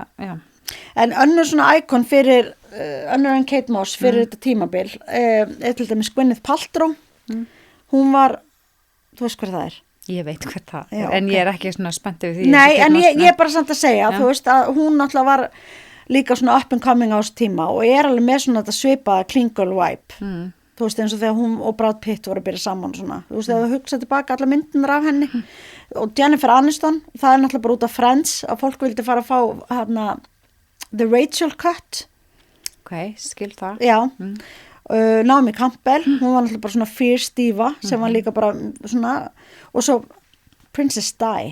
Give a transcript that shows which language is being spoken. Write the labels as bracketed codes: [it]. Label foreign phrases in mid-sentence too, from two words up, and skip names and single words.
[is] En önnur svona íkon fyrir önnur en Kate Moss fyrir þetta tímabil til dæmis Gwyneth Paltrow hún var, þú veist hver það er? Ég veit hver það er, en ég ekki svona spennt yfir því. Nei, en ég er bara samt að segja, þú veist að hún náttúrulega var líka svona [en] up and coming [is] á þessu tíma og alveg með svona þetta svipaða [en] clean girl vibe. [is] Þú veist eins og þegar hún og Brad Pitt voru að byrja saman svona. Þú veist þegar þú hugsaði tilbaka alla myndirnar af henni og Jennifer Aniston, það er náttúrulega bara út af Friends að fólk vildi fara að fá hérna The Rachel Cut. Ok, skil það. Já. Naomi Campbell, hún var náttúrulega bara svona [en] fierce diva [is] sem var líka bara svona og svo Princess Di.